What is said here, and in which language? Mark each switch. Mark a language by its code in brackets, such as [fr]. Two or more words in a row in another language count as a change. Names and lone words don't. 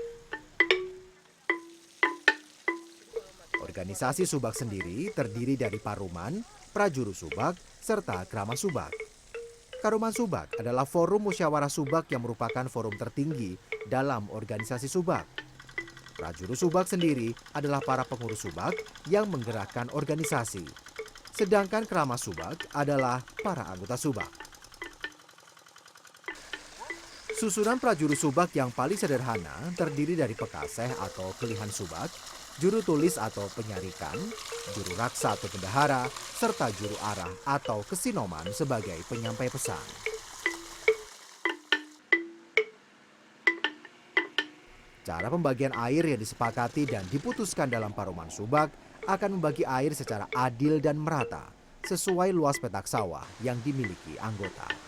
[id] Organisasi Subak sendiri terdiri dari Paruman, Prajuru Subak, serta Krama Subak. Karuman Subak adalah forum musyawarah Subak yang merupakan forum tertinggi dalam organisasi Subak. Prajuru Subak sendiri adalah para pengurus Subak yang menggerakkan organisasi. Sedangkan Krama Subak adalah para anggota Subak. Susunan Prajuru Subak yang paling sederhana terdiri dari pekaseh atau pilihan Subak, juru tulis atau penyarikan, juru raksa atau bendahara, serta juru arah atau kesinoman sebagai penyampai pesan. Cara pembagian air yang disepakati dan diputuskan dalam Paruman Subak akan membagi air secara adil dan merata, sesuai luas petak sawah yang dimiliki anggota.